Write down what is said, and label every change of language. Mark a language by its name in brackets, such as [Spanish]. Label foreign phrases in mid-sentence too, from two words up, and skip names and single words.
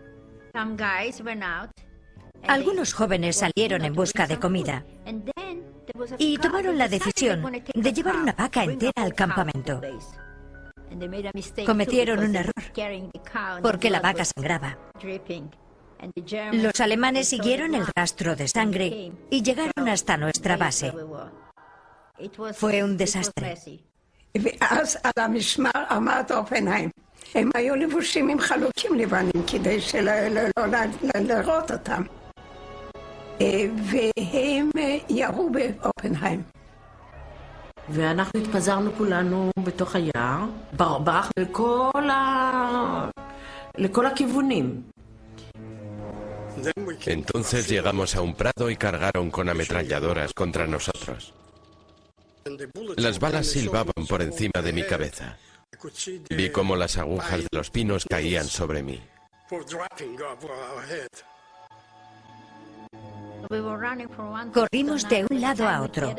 [Spanish] Algunos jóvenes salieron en busca de comida y tomaron la decisión de llevar una vaca entera al campamento. Cometieron un error, porque la vaca sangraba. Los alemanes siguieron el rastro de sangre y llegaron hasta nuestra base. Fue un desastre. [Hebrew] ואז על המשמר עמד אופנהיים. הם היו לבושים עם חלוקים לבנים כדי לראות אותם. והם ירו באופנהיים. ואנחנו התפזרנו כולנו בתוך היער, ברחנו לכל הכיוונים. [Spanish] Entonces llegamos a un prado y cargaron con ametralladoras contra nosotros. Las balas silbaban por encima de mi cabeza. Vi cómo las agujas de los pinos caían sobre mí. Corrimos de un lado a otro.